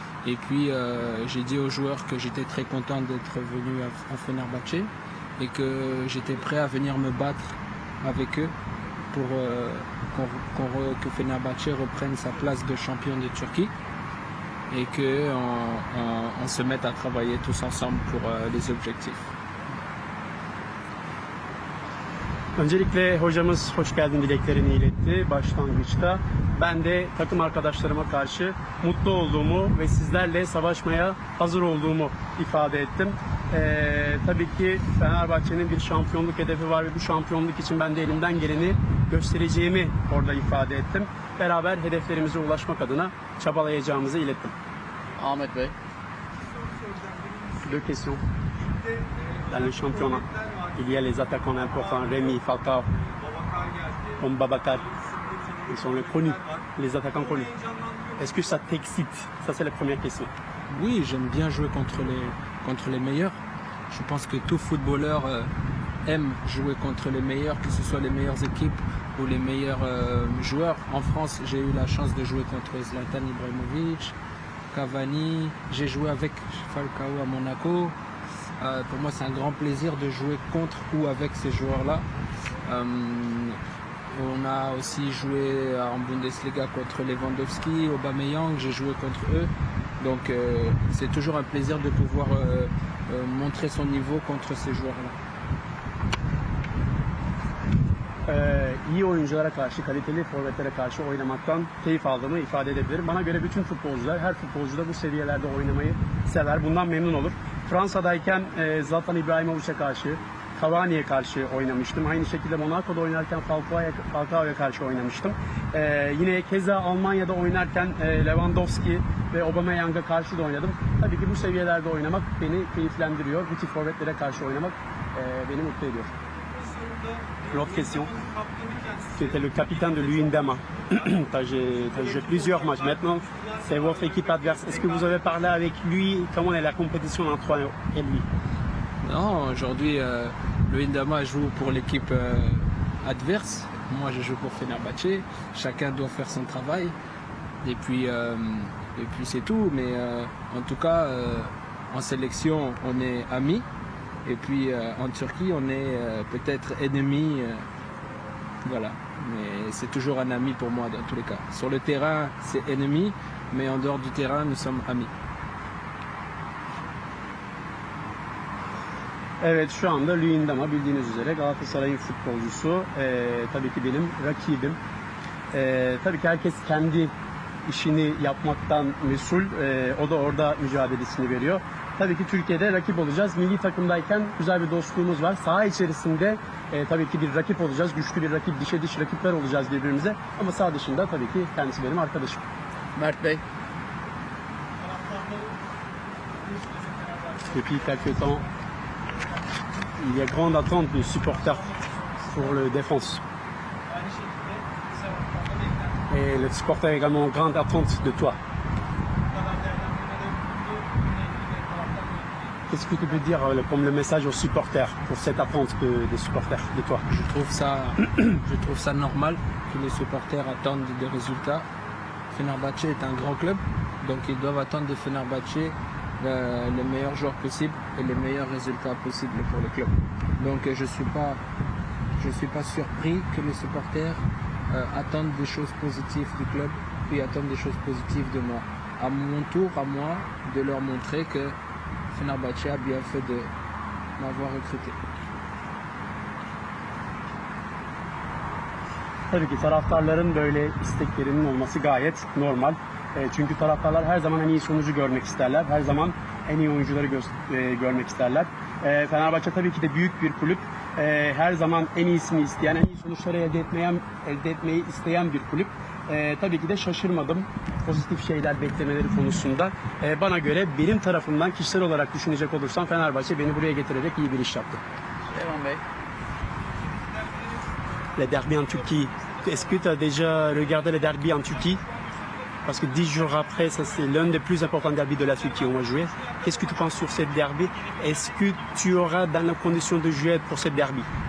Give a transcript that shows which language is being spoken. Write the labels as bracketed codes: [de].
[fr] Et puis, j'ai dit aux joueurs que j'étais très content d'être venu à Fenerbahçe et que j'étais prêt à venir me battre avec eux pour que Fenerbahçe reprenne sa place de champion de Turquie et qu'on se mette à travailler tous ensemble pour les objectifs. [tr] Öncelikle hocamız hoş geldin dileklerini iletti başlangıçta. Ben de takım arkadaşlarıma karşı mutlu olduğumu ve sizlerle savaşmaya hazır olduğumu ifade ettim. Tabii ki Fenerbahçe'nin bir şampiyonluk hedefi var ve bu şampiyonluk için ben de elimden geleni göstereceğimi orada ifade ettim. Beraber hedeflerimize ulaşmak adına çabalayacağımızı ilettim. Ahmet Bey. [fr] 2 questions. Dans le championnat, il y a les attaquants importants, Rémi, Falcao, comme Babacar. Ils sont les connus, les attaquants connus. Est-ce que ça t'excite? Ça, c'est la première question. Oui, j'aime bien jouer contre les meilleurs. Je pense que tout footballeur aime jouer contre les meilleurs, que ce soit les meilleures équipes ou les meilleurs joueurs. En France, j'ai eu la chance de jouer contre Zlatan Ibrahimovic, Cavani, j'ai joué avec Falcao à Monaco. Pour moi, c'est un grand plaisir de jouer contre ou avec ces joueurs-là. On a aussi joué en Bundesliga contre Lewandowski, Aubameyang, j'ai joué contre eux. Donc c'est toujours un plaisir de pouvoir montrer son niveau contre ces joueurs-là. [tr] İyi oyunculara karşı, kaliteli forvetlere karşı oynamaktan keyif aldığımı ifade edebilirim. Bana göre bütün futbolcular, her futbolcu da bu seviyelerde oynamayı sever. Bundan memnun olur. Fransa'dayken Zlatan İbrahimovic'e karşı, Cavani'ye karşı oynamıştım. Aynı şekilde Monaco'da oynarken Falcao'ya karşı oynamıştım. Yine keza Almanya'da oynarken Lewandowski ve Aubameyang'a karşı da oynadım. Tabii ki bu seviyelerde oynamak beni keyiflendiriyor. Bu tip forvetlere karşı oynamak beni mutlu ediyor. [fr] L'autre question. Tu étais le capitaine de l'UINDAMA. tu as joué plusieurs matchs. Maintenant, c'est votre équipe adverse. Est-ce que vous avez parlé avec lui? Comment est la compétition entre toi et lui? Non, aujourd'hui, le Indama joue pour l'équipe adverse. Moi, je joue pour Fenerbahçe. Chacun doit faire son travail. Et puis c'est tout. Mais en tout cas, en sélection, on est amis. Et puis en Turquie, on est peut-être ennemis. Voilà. Mais c'est toujours un ami pour moi dans tous les cas. Sur le terrain, c'est ennemi. Mais en dehors du terrain, nous sommes amis. [tr] Evet, şu anda Luyendama bildiğiniz üzere Galatasaray'ın futbolcusu. Tabii ki benim rakibim. Tabii ki herkes kendi işini yapmaktan mesul. O da orada mücadelesini veriyor. Tabii ki Türkiye'de rakip olacağız. Milli takımdayken güzel bir dostluğumuz var. Saha içerisinde tabii ki bir rakip olacağız. Güçlü bir rakip, dişe diş rakipler olacağız birbirimize. Ama saha dışında tabii ki kendisi benim arkadaşım. Mert Bey. [fr] Depuis quelques temps, il y a grande attente des supporters pour le défense. Et les supporters ont également grande attente de toi. Qu'est-ce que tu peux dire comme le message aux supporters pour cette attente des supporters de toi? Je trouve ça normal que les supporters attendent des résultats. Fenerbahçe est un grand club, donc ils doivent attendre de Fenerbahçe les meilleurs joueurs possibles et les meilleurs résultats possibles pour le club. Donc je suis pas surpris que les supporters attendent des choses positives du club, puis attendent des choses positives de moi. À mon tour, à moi, de leur montrer que Fenerbahçe a bien fait de m'avoir recruté. [tr] Tabii ki taraftarların böyle isteklerinin olması gayet normal. Çünkü taraftarlar her zaman en iyi sonucu görmek isterler. Her zaman en iyi oyuncuları görmek isterler. Fenerbahçe tabii ki de büyük bir kulüp. Her zaman en iyisini isteyen, en iyi sonuçları elde etmeyi isteyen bir kulüp. Tabii ki de şaşırmadım pozitif şeyler beklemeleri konusunda. Bana göre benim tarafımdan kişisel olarak düşünecek olursam Fenerbahçe beni buraya getirerek iyi bir iş yaptı. Süleyman Bey. [fr] Les derbys en Turquie. Est-ce que tu as déjà regardé les derbys en Turquie? Parce que 10 jours après, ça c'est l'un des plus importants derbys de la Turquie on va jouer. Qu'est-ce que tu penses sur cette derby? Est-ce que tu auras dans la condition de jouer pour cette derby?